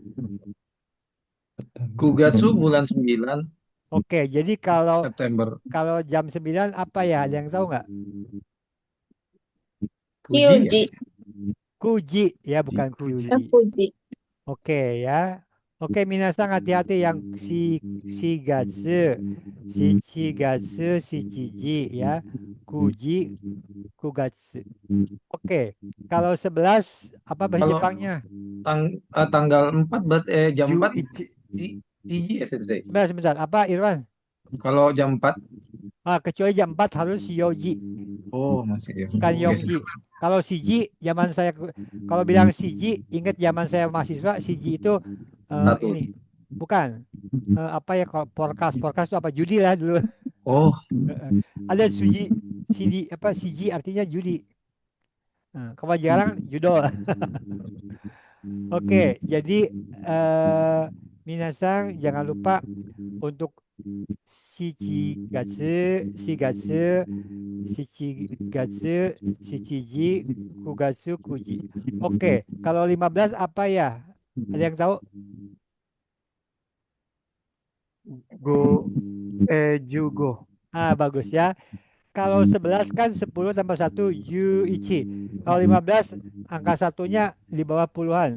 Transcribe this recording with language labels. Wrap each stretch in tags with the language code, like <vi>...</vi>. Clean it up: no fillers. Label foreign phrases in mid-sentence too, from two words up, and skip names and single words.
<id>Kugatsu bulan 9 Oke, jadi kalau September. jam 9 apa ya? Ada yang tahu nggak? Kuji. Kuji ya, bukan Kuji. Kyuji. Oke ya. Oke, Minasang hati-hati yang</id> <ja>shigatsu, shichigatsu, shichiji</ja> <id>ya.</id> <ja>Kuji, kugatsu.</ja> <id>Oke, kalau 11 apa bahasa Kalau Jepangnya? Tanggal 4 berarti jam 4 Juichi. Tiji ya Sensei. Sebentar. Apa Irwan? Kalau jam 4 Kecuali jam 4 harus yoji, oh masih ya. bukan Oke, yongji. Kalau shiji, zaman saya kalau bilang shiji, ingat zaman saya mahasiswa, shiji itu Satu. ini bukan apa ya, kalau forecast itu apa, judi lah dulu. Oh, Ada shiji artinya judi. Kalau jarang judo. Oke, jadi Minasang jangan lupa untuk</id> <ja>shichigatsu, shichiji, kugatsu, kuji.</ja> <id>Oke, kalau 15 apa ya? Ada yang tahu? Jugo. Bagus ya. Kalau 11 kan 10 tambah 1 Yuichi. Kalau 15 angka satunya di bawah puluhan.</id>